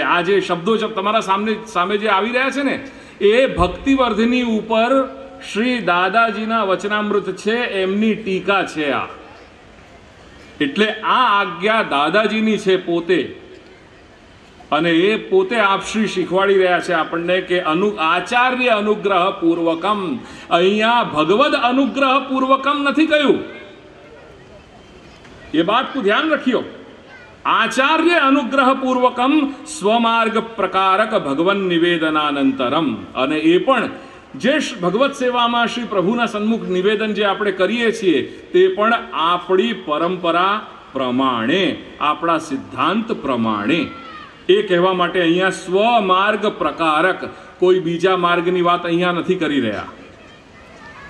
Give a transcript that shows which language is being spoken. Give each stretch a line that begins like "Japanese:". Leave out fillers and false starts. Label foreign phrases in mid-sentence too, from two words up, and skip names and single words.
Gujarati: આ જે શબ્દો તમારા સામે જે આવી રહ્યા છે ને, એ ભક્તિવર્ધિની ઉપર શ્રી દાદાજીના વચનામૃત છે, એમની ટીકા છે આ। એટલે આ આજ્ઞા દાદાજીની છે પોતે, અને એ પોતે આપશ્રી શીખવાડી રહ્યા છે આપણને કે
Sanskrit: આચાર્ય અનુગ્રહ પૂર્વકમ,
Gujarati: અહીંયા
Sanskrit: ભગવદ अनुग्रह पूर्वकम
Gujarati: નથી કહ્યું,
Hindi: ये बात को ध्यान रखियो।
Sanskrit: आचार्य अनुग्रह पूर्वकम स्वमार्ग प्रकारक भगवन् निवेदनानंतरम,
Gujarati: અને એ પણ જે ભગવત સેવામાં શ્રી પ્રભુના સન્મુખ નિવેદન જે આપણે કરીએ છીએ તે પણ આપણી પરંપરા પ્રમાણે, આપણા સિદ્ધાંત પ્રમાણે। એ કહેવા માટે અહીંયા
Sanskrit: સ્વમાર્ગ પ્રકારક,
Gujarati: કોઈ બીજા માર્ગની વાત અહીંયા નથી કરી રહ્યા।